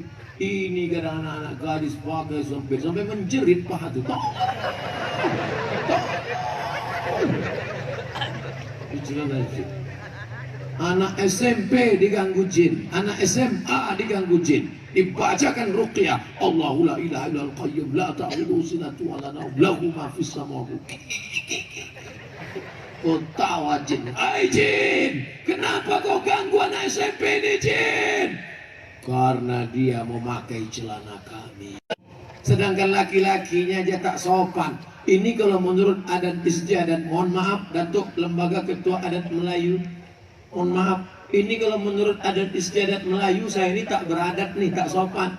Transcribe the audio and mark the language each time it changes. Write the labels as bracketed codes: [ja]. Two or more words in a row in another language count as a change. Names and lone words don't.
[ms] Ini kadang anak-anak gadis pakai sempit sampai menjerit paha tuh. Anak SMP diganggu jin, anak SMA diganggu jin. Dibacakan ruqyah. [ar] الله لا إله إلا القيوم لا تأخذه سنة ولا نوم له ما في السماوات. [ms] Kau tawa jin, hai jin, kenapa kau ganggu anak SMP ini jin? Karena dia memakai celana kami. Sedangkan laki-lakinya aja tak sopan. Ini kalau menurut adat istiadat, mohon maaf Datuk Lembaga Ketua Adat Melayu, mohon maaf, ini kalau menurut adat istiadat Melayu, saya ini tak beradat nih, tak sopan.